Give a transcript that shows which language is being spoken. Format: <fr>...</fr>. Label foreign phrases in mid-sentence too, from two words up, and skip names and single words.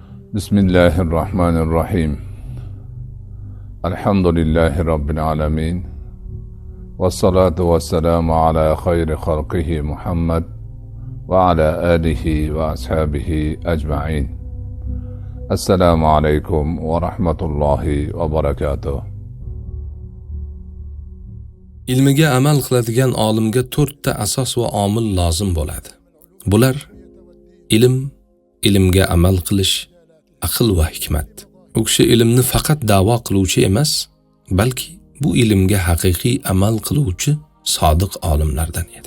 <ar>بسم الله الرحمن الرحيم. الحمد لله رب العالمين. والصلاة والسلام على خير خلقه محمد وعلى آله وأصحابه أجمعين. السلام عليكم ورحمة الله وبركاته.</ar> <uz>Ilmiga amal qiladigan olimga 4 ta asos va omil lozim bo'ladi. Bular ilm, ilmga amal qilish, aql va hikmat. U kishi ilmni faqat da'vo qiluvchi emas, balki bu ilmga haqiqiy amal qiluvchi sodiq olimlardan edi.</uz>